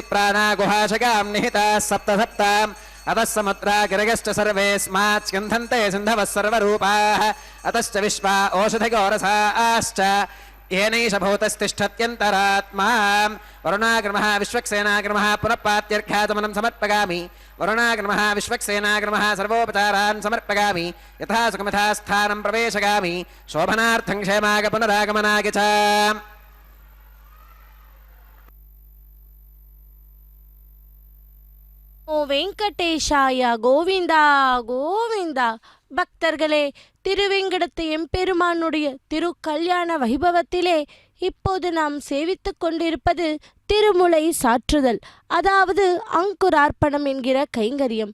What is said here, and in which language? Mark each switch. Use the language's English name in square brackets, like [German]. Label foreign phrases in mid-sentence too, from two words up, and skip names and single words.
[Sanskrit] प्राणा गुहाशगां निहिताः सप्त सप्ताम् अतः समुद्रा गिरगश्च सर्वेऽस्मात् स्कन्धन्ते सिन्धवः सर्वरूपाः अतश्च विश्वा ओषधिगोरसाश्च येनैष भूतस्तिष्ठत्यन्तरात्मा वरुणाग्रमः विश्वक्सेनाग्रमः पुनः पात्यर्घ्याचमनं समर्पयामि वरुणाग्रमः विश्वक्सेनाग्रमः सर्वोपचारान् समर्पयामि यथा सुखमिथा स्थानं प्रवेशयामि शोभनार्थं क्षेमाग पुनरागमनाय च [Tamil] ஓ வெங்கடேஷாய கோவிந்தா கோவிந்தா. பக்தர்களே, திருவேங்கடத்து எம்பெருமானுடைய திரு கல்யாண வைபவத்திலே இப்போது நாம் சேவித்துக் கொண்டிருப்பது திருமுலை சாற்றுதல், அதாவது அங்குரார்ப்பணம் என்கிற கைங்கரியம்.